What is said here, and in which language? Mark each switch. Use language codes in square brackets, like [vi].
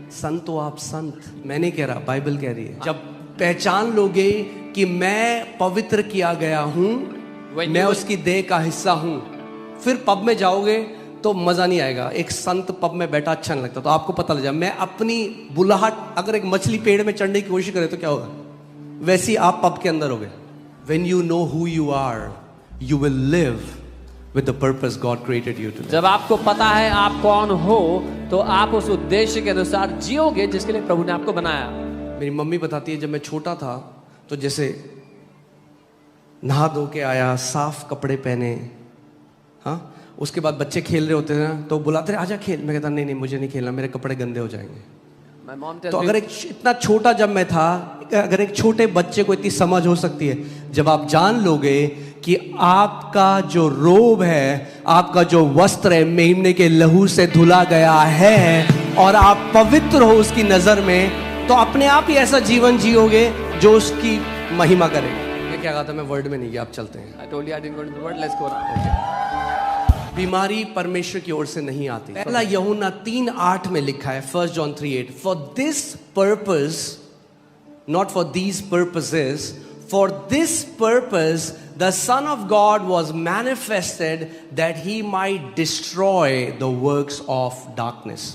[hi] संत तो आप संत, मैं नहीं कह रहा, बाइबल कह रही है। जब पहचान लोगे कि मैं पवित्र किया गया हूं, मैं उसकी देह का हिस्सा हूं, फिर पब में जाओगे तो मजा नहीं आएगा। एक संत पब में बैठा अच्छा नहीं लगता, तो आपको पता लग जाए मैं अपनी बुलाहट, अगर एक मछली पेड़ में चढ़ने की कोशिश करे तो क्या होगा, वैसे ही आप पब के अंदर होगे। [en] When you know who you are, you will live with the purpose God created you to live. [hi] जब आपको पता है आप कौन हो, तो आप उस उद्देश्य के अनुसार जियोगे जिसके लिए प्रभु ने आपको बनाया। मेरी मम्मी बताती है, जब मैं छोटा था तो जैसे नहा धो के आया, साफ कपड़े पहने, हाँ, उसके बाद बच्चे खेल रहे होते हैं तो बुलाते रहे आजा खेल, मैं कहता नहीं मुझे नहीं खेलना, मेरे कपड़े गंदे हो जाएंगे। तो अगर एक इतना छोटा जब मैं था, अगर एक छोटे बच्चे को इतनी समझ हो सकती है, जब आप जान लोगे कि आपका जो रोब है, आपका जो वस्त्र है, मेमने के लहू से धुला गया है और आप पवित्र हो उसकी नजर में, तो अपने आप ही ऐसा जीवन जियोगे जो उसकी महिमा करेगा। मैं क्या कहा था, मैं वर्ड में नहीं गया, आप चलते हैं। [en] I told you I didn't go into the word, let's go now. [hi] बीमारी परमेश्वर की ओर से नहीं आती। पहला यूहन्ना 3:8 में लिखा है, [en] 1 John 3:8, for this purpose, not for these purposes, for this purpose the son of God was manifested that he might destroy the works of darkness.